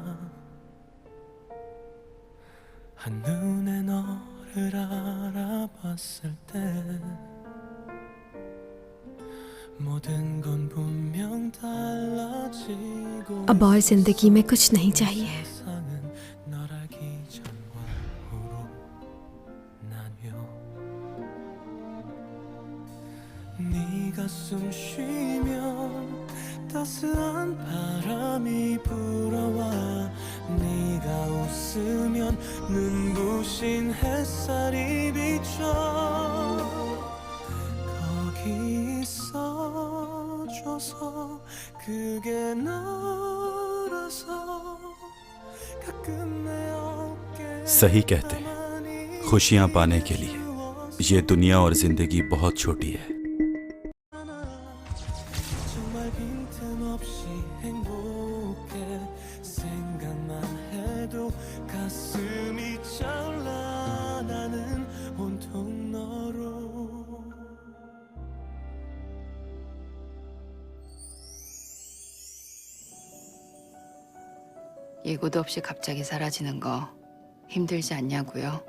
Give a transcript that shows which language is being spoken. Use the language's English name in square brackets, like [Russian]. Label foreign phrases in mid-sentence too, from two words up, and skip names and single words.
[Korean] 한눈에 너를 알아봤을 때 모든 건 분명 달라지고 [Hindi] अब और जिंदगी में कुछ नहीं चाहिए। [Korean] 세상은 널 알기 전과 후로 나뉘어 네가 숨 쉬면 따스한 바람이 불어와 네가 웃으면 눈부신 햇살이 비춰 거기 있어줘서 그게 너라서 가끔 내 어깨 [Hindi] सही कहते हैं, खुशियां पाने के लिए ये दुनिया और जिंदगी बहुत छोटी है। [Korean] 정말 빈틈없이 행복해 생각만 해도 가슴이 차올라 나는 온통 너로 예고도 없이 갑자기 사라지는 거 힘들지 않냐고요?